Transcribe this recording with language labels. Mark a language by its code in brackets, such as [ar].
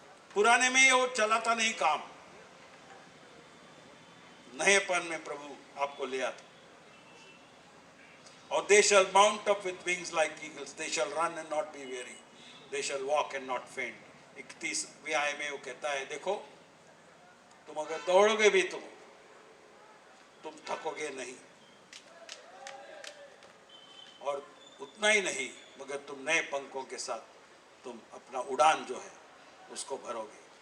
[hi] पुराने में ये वो चलाता नहीं काम, नएपन में प्रभु आपको ले आता। [en] और they shall mount up with wings like eagles, they shall run and not be weary, they shall walk and not faint। [hi] 31 अध्याय में वो कहता है, देखो तुम अगर दौड़ोगे भी तो तुम थकोगे नहीं, और उतना ही नहीं मगर तुम नए पंखों के साथ तुम अपना उड़ान जो है उसको भरोगे।